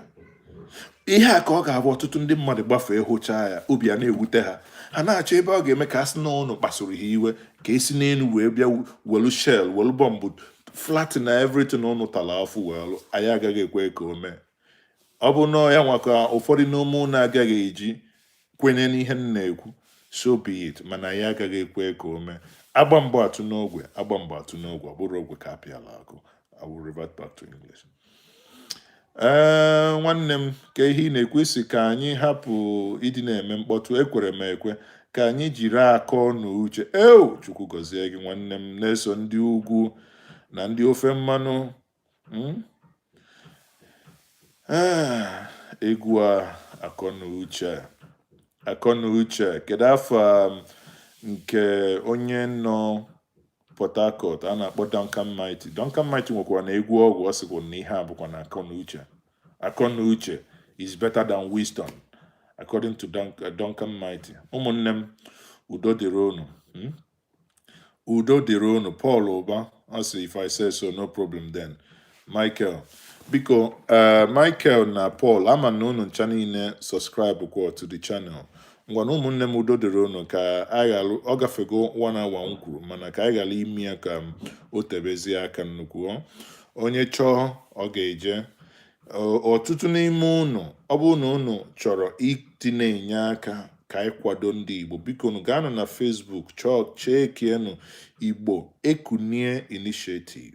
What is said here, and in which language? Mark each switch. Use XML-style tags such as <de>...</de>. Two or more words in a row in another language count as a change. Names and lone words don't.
<ig>Ihe a ka ọ ga-abụ ọtụtụ ndị mmadụ gbafee hụchaa ya, obi a na-ewute ha, ha na-achọ ebe ọ ga-eme ka a sị na ụnụ kpasuru ha iwe, ka esi n'elu wee bịa welu shell welu bọmbụ flatten na everything ụnụ tala afụ welu. Anyị agaghị ekwe ka o mee. Ọ bụ na ya nwa ka ụfọdụ n'ụmụ ụnụ agaghị eji kwenye n'ihe m na-ekwu,</ig> <en>so be it,</en> <ig>mana anyị agaghị ekwe ka o mee. Agba mbọ atụ n'ogwe, ọ bụrụ ogwe ka apịala akụ.</ig> <en>I will revert back to English.</en> <ig>Nwanne m, ka ihe ị na-ekwesị ka anyị hapụ ịdị na-eme mkpọtụ. Ekwere m ekwe ka anyị jiri akọ na uche. Chukwu gọzie gị nwanne m, na-eso ndị ugwu na ndị ofe mmanụ. Egwu a akọ na uche. Kedu afọ nke onye nọ Port Harcourt a na-akpọ Duncan Mighty nwekwara na egwu ọgwụ. Ọ sịkwa na ihe a bụkwa na akọ na uche</ig> <en>is better than wisdom, according to Duncan Mighty.</en> <ig>Ụmụnne m, udo dịrị unu. Paul Ụba, ọ sị</ig> <en>if I say so, no problem then.</en> <ig>Michael, biko Michael na Paul, ama na unu ncha niile subscribe kwa</ig> <en>to the channel.</en> <ig>Ngwana ụmụnne m, udo dịrị unu. Ka ọ gafego 1 hour m kwuru, mana ka anyị ghara ime ya ka o tebezie aka nnukwu. Onye chọọ ọ ga-eje. Ọtụtụ n'ime unu, ọ bụrụ na unu chọrọ na-enye aka ka anyị kwado ndị Igbo, biko unu gaanụ na Facebook chekienụ Igbo Ekunie Initiative.</ig>